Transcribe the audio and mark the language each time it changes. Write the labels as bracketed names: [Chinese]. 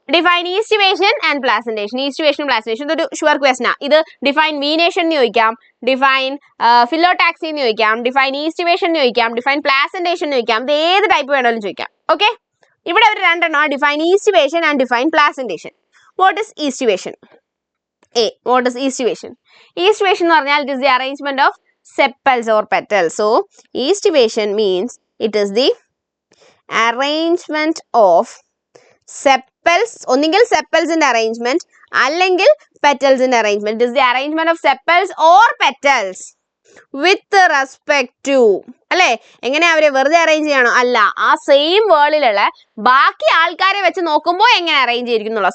[English] Define estivation and placentation. [Malayalam] Aestivation placentation ഇതൊരു sure question ആണ്. ഇത് ഡിഫൈൻ വീനേഷൻ എന്ന് ചോദിക്കാം, ഡിഫൈൻ ഫിലോടാക്സി എന്ന് ചോദിക്കാം, ഡിഫൈൻ ഈസ്റ്റിവേഷൻ എന്ന് ചോദിക്കാം, ഡിഫൈൻ പ്ലാസന്റേഷൻ എന്ന് ചോദിക്കാം. ഇത് ഏത് ടൈപ്പ് വേണമെങ്കിലും ചോദിക്കാം. ഓക്കെ, ഇവിടെ ഒരു 2 എണ്ണം, [English] Define estivation and define placentation. What is estivation? What is estivation? Estivation [Malayalam] എന്ന് പറഞ്ഞാൽ [English] it is the arrangement of sepals or petals. So estivation means it is the arrangement of sepals. [Malayalam] ഒന്നുകിൽ [English] sepals in arrangement [Malayalam] അല്ലെങ്കിൽ [English] petals in arrangement. It is the arrangement of sepals or petals with respect to, [Malayalam] അല്ലേ? എങ്ങനെ അവരെ വെറുതെ arrange ചെയ്യണോ? അല്ല, ആ same വേൾഡിലുള്ള ബാക്കി ആൾക്കാരെ വെച്ച് നോക്കുമ്പോൾ എങ്ങനെ അറേഞ്ച് ചെയ്തിരിക്കുന്നുള്ള.